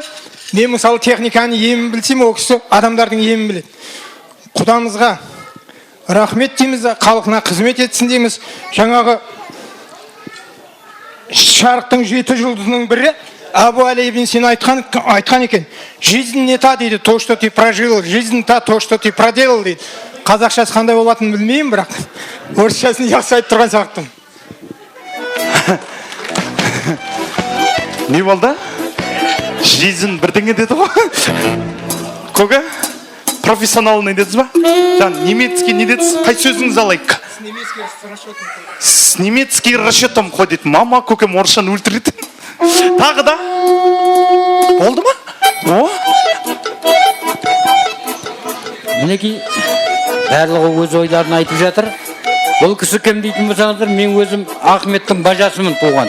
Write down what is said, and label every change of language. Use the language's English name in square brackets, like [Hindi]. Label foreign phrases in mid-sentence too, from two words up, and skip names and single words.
[Kazakh] Мен мысалы техниканы емін білсем, ол кісі адамдардың емін біледі. Құдамызға рахмет дейміз, халқына қызмет етсін дейміз. Жаңағы шарықтың 7 жұлдызының бірі Абу Али ибн Сина айтқан екен. [Russian] Жизнь не та дейді, то, что ты прожил, жизнь та, то, что ты проделал дейді. [Kazakh] Қазақшасы қандай болатынын білмеймін, бірақ орысшасын жақсы айтып тұрған сияқтымын. Не болды? Жизнь бірдеңе деді ғой. Көке? Профессионалный дедіңіз ба? Жан, немецкий не дедіңіз? Қай сөзіңізді алайық? [Russian] С немецкий расчетом ходит. [Kazakh] Мама көкем орысшаны өлтіреді. Тағы да? Болды ма? О? Мінекей, барлығы өз ойларын айтып жатыр. Бұл кісі кім дейтін болсаңыздар, мен өзім Ахметтің бажасымын туған.